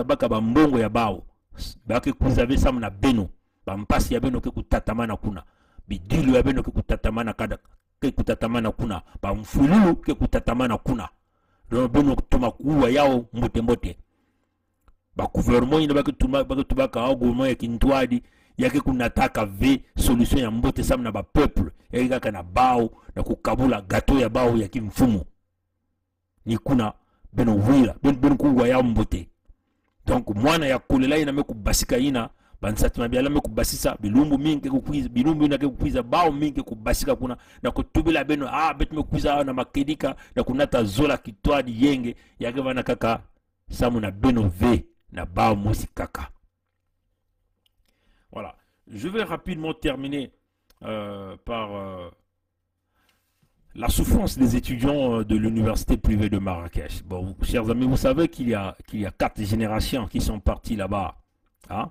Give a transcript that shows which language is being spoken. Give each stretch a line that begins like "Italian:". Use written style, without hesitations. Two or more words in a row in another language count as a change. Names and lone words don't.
Kituba (Democratic Republic of Congo): baka bambongo ya bao baka kuiza ve sam na beno bampasi ya beno ke kutatamana kuna bidilu ya beno ke kutatamana kada ke kutatamana kuna bamfululu ke kutatamana kuna don beno kutuma kuwa yao mbote ba gouvernement ina baka tubaka au gouvernement ya kintwadi yake kunataka ve solution ya mbote sam na ba peuple yake kana bao na kukabula gato ya bao ya kimfumo ni kuna beno wila beno kuwa yao mbote. Donc mwana ya kolela ina mekubasika ina bansati mabiala mekubasisa bilumbu mingi kukwiza bilumbu ina kukwiza bao mingi kubasika kuna na kutubila beno betu mekwiza na makedika na kunata zola kitwadi yenge yake vana kaka samu na beno ve na bao mosi kaka.
French: Voilà, je vais rapidement terminer par la souffrance des étudiants de l'université privée de Marrakech. Bon, chers amis, vous savez qu'il y a 4 générations qui sont parties là-bas. Hein?